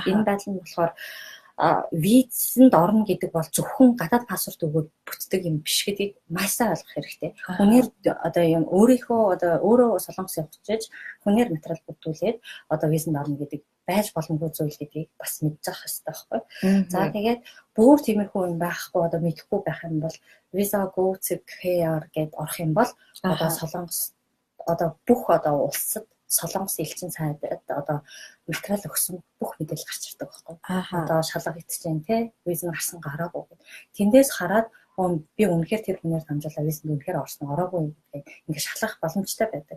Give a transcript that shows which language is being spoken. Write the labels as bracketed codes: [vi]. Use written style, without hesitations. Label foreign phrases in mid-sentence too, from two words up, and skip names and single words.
[mn] Энэ байдал нь болохоор визэнд орно гэдэг бол зөвхөн гадаад паспорт өгөөд бүтдэг юм биш гэдгийг маш сайн ойлгох хэрэгтэй. Хүнээр одоо юм өөрөө солонгос явж хүнээр материал бүрдүүлээд одоо визэнд орно гэдэг байж боломжгүй зүйл гэдгийг бас мэдчих хэрэгтэй байхгүй. За тэгээд бүр тиймэрхүү юм байхгүй одоо мэдэхгүй байх юм бол [en] visa go to KR [mn] гэдээ орох юм бол одоо солонгос одоо бүх одоо улсад солонгос элчин сайдад одоо материал өгсөн бүх мэдээлэл гарч ирдэг байхгүй. Одоо шалга хийчихээн те визэн гарсан гараагүй гэд. Тэндээс хараад би үнэхээр тэр хүнээр дамжуулаад визэнд үнэхээр орсон ороогүй гэдэг ингээд шалгах боломжтой байдаг.